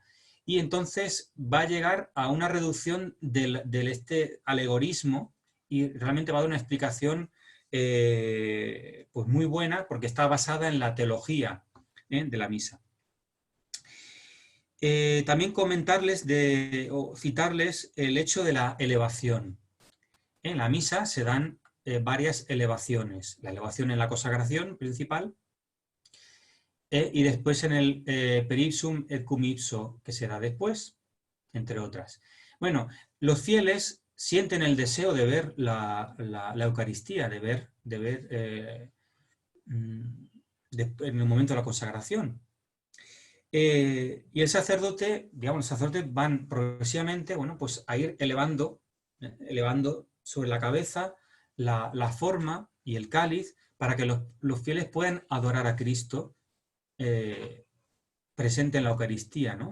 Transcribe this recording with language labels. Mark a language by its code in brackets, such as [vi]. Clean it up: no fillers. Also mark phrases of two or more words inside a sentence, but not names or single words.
[es] Y entonces va a llegar a una reducción del este alegorismo y realmente va a dar una explicación pues muy buena, porque está basada en la teología de la misa. También comentarles o citarles el hecho de la elevación. En la misa se dan varias elevaciones. La elevación en la consagración principal y después en el [la] per ipsum et cum ipso, [es] que se da después, entre otras. Bueno, los fieles sienten el deseo de ver la Eucaristía, de ver en el momento de la consagración. Y el sacerdote, digamos, los sacerdotes van progresivamente, bueno, pues a ir elevando sobre la cabeza la forma y el cáliz para que los fieles puedan adorar a Cristo presente en la Eucaristía, ¿no?